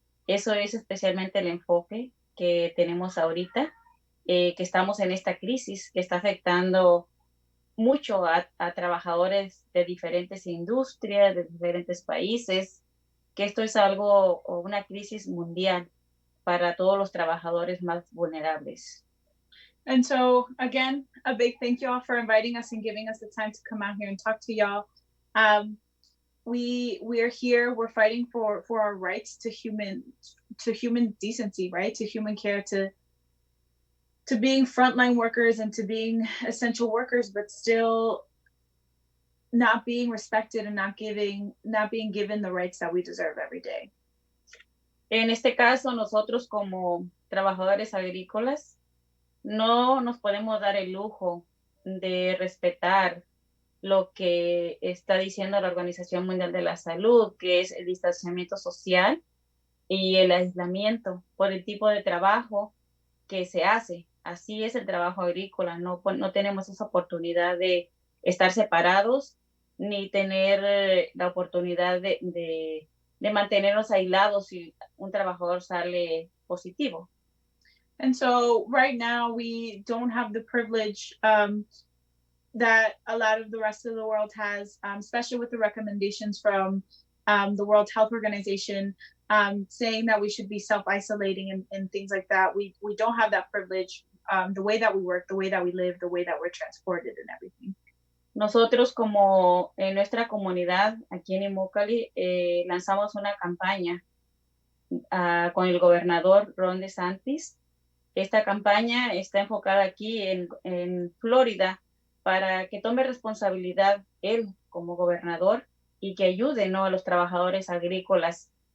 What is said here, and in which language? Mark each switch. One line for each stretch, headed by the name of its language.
Spanish: Eso es especialmente el enfoque que tenemos ahorita, que estamos en esta crisis que está afectando mucho a trabajadores de diferentes industrias, de diferentes países, que esto es algo o una crisis mundial para todos los trabajadores más vulnerables.
English: And so, again, a big thank you all for inviting us and giving us the time to come out here and talk to y'all. We are here, we're fighting for our rights to human decency, right? To human care, to being frontline workers and to being essential workers, but still not being respected and not being given the rights that we deserve every day.
Spanish: En este caso, nosotros como trabajadores agrícolas no nos podemos dar el lujo de respetar lo que está diciendo la Organización Mundial de la Salud, que es el distanciamiento social y el aislamiento por el tipo de trabajo que se hace. Así es el trabajo agrícola, no tenemos esa oportunidad de estar separados ni tener la oportunidad de mantenernos aislados si un trabajador sale positivo.
English: And so right now we don't have the privilege that a lot of the rest of the world has, especially with the recommendations from the World Health Organization saying that we should be self-isolating and things like that. We don't have that privilege, the way that we work, the way that we live, the way that we're transported and everything.
Spanish: Nosotros como en nuestra comunidad aquí en Immokalee lanzamos una campaña con el gobernador Ron DeSantis. Esta campaña está enfocada aquí en Florida para que tome responsabilidad él como gobernador y que ayude, ¿no?, a los trabajadores agrícolas.